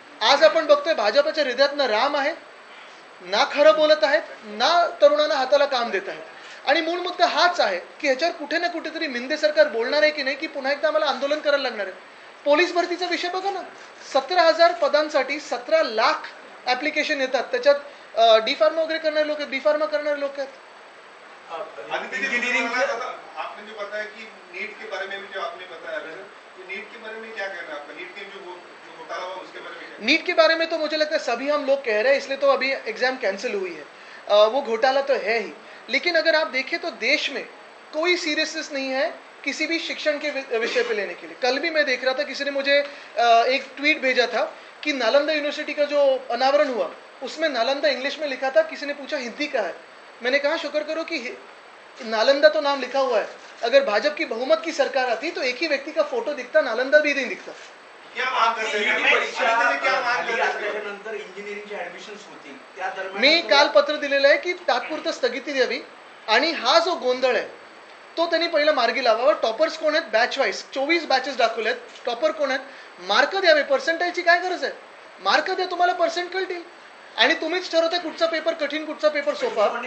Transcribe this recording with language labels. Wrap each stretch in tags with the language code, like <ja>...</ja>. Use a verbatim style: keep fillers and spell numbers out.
<mr>आज आपण बघतोय भाजपच्या हृदयात ना राम आहे, ना खरं बोलत आहेत, ना तरुणांना हाताला काम देत आहेत. आणि मूळ मुद्दा हाच आहे की ह्याच्यावर कुठे ना कुठेतरी मिंदे सरकार बोलणार आहे की नाही, की पुन्हा एकदा आम्हाला आंदोलन करायला लागणार आहे. पोलीस भरतीचा विषय बघा ना, सतरा हजार पदांसाठी सतरा लाख ऍप्लिकेशन येतात, त्याच्यात डी फार्मा वगैरे करणारे लोक आहेत, बी फार्मा करणारे लोक आहेत.</mr> <hi>इंजीनियरिंग आपने जो बताया कि नीट के बारे में भी जो आपने बताया तो नीट के बारे में क्या कहना है आपका? नीट के जो जो घोटाला हुआ उसके बारे में? नीट के बारे में तो मुझे लगता है सभी हम लोग कह रहे हैं, इसलिए तो अभी एग्जाम कैंसिल हुई है, आ, वो घोटाला तो है ही, लेकिन अगर आप देखें तो देश में कोई सीरियसनेस नहीं है किसी भी शिक्षण के विषय पे लेने के लिए. कल भी मैं देख रहा था, किसी ने मुझे एक ट्वीट भेजा था कि नालंदा यूनिवर्सिटी का जो अनावरण हुआ उसमें नालंदा इंग्लिश में लिखा था, किसी ने पूछा हिंदी का है, मैंने कहा शुक्र करो कि नालंदा तो नाम लिखा हुआ है, अगर भाजपा की बहुमत की सरकार आती तो एक ही व्यक्ति का फोटो दिखता, नालंदा भी नहीं दिखता. क्या मांग करते हैं</hi> <mr>परीक्षा इंजिनिअरिंगची ऍडमिशन्स होती त्या दरम्यान मी काल पत्र दिलेलं आहे की तात्पुरता स्थगिती द्यावी आणि हा जो गोंधळ आहे तो त्यांनी पहिला मार्गी लावावा. टॉपर्स कोण आहेत, बॅच वाईज चोवीस बॅचेस दाखवले आहेत, टॉपर कोण आहेत, मार्क द्यावे, पर्सेंटेजची काय गरज आहे, मार्क द्या तुम्हाला पर्सेंट कळतील आणि तुम्हीच ठरवता कुठचा पेपर कठीण कुठचा पेपर सोपा.</mr>